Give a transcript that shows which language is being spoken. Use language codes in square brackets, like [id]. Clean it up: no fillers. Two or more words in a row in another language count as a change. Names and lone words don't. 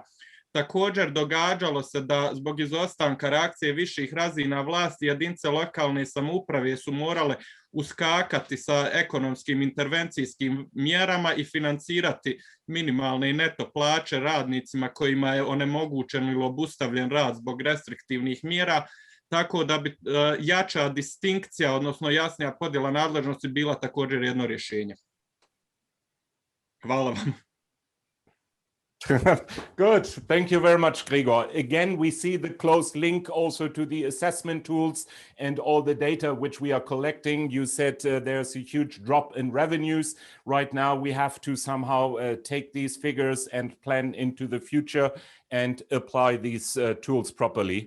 [hr] Također događalo se da zbog izostanka reakcije viših razina vlasti jedinice lokalne samouprave su morale uskakati sa ekonomskim intervencijskim mjerama i financirati minimalne i neto plaće radnicima kojima je onemogućen ili obustavljen rad zbog restriktivnih mjera, tako da bi jača distinkcija, odnosno jasnija podjela nadležnosti bila također jedno rješenje. Hvala vam. [en] Good. Thank you very much, Gregor. Again, we see the close link also to the assessment tools and all the data which we are collecting. You said there's a huge drop in revenues. Right now, we have to somehow take these figures and plan into the future and apply these tools properly.